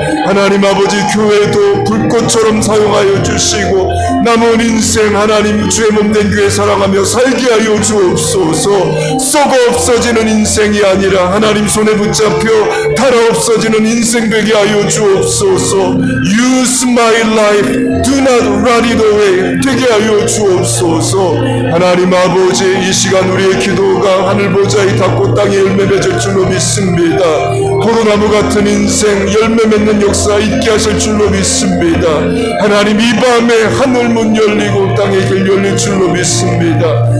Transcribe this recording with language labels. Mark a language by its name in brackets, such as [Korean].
[Korean] 하나님 아버지, 교회도 불꽃처럼 사용하여 주시고 남은 인생 하나님 주의 몸된 교회 사랑하며 살게 하여 주옵소서. 썩어 없어지는 인생이 아니라 하나님 손에 붙잡혀 달아 없어지는 인생 되게 하여 주옵소서. [English] Use my life, do not rot it away 되게 하여 주옵소서. [Korean] 하나님 아버지, 이 시간 우리의 기도가 하늘 보좌에 닿고 땅에 열매 맺을 줄로 믿습니다. 포도나무 같은 인생 열매 맺는 역사 있게 하실 줄로 믿습니다. 하나님, 이 밤에 하늘 문 열리고 땅의 길 열릴 줄로 믿습니다.